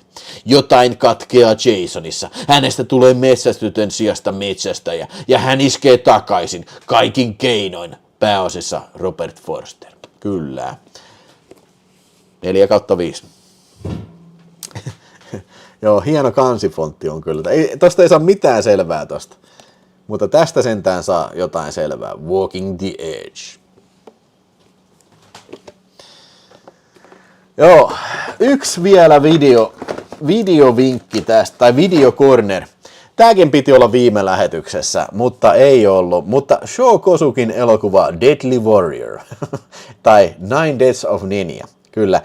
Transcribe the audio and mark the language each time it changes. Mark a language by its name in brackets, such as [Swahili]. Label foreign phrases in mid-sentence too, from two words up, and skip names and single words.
[Finnish] Jotain katkeaa Jasonissa. Hänestä tulee metsästytön sijasta metsästäjä ja hän iskee takaisin kaikin keinoin. Pääosissa Robert Forster. Kyllä. 4/5. Joo, hieno kansifontti on kyllä. Tosta ei saa mitään selvää tosta. Mutta tästä sentään saa jotain selvää. Walking the Edge. Joo, yksi vielä videovinkki tästä, tai videocorner. Tääkin piti olla viime lähetyksessä, mutta ei ollut. Mutta Sho Kosukin elokuva Deadly Warrior, tai Nine Deaths of Ninja. Kyllä.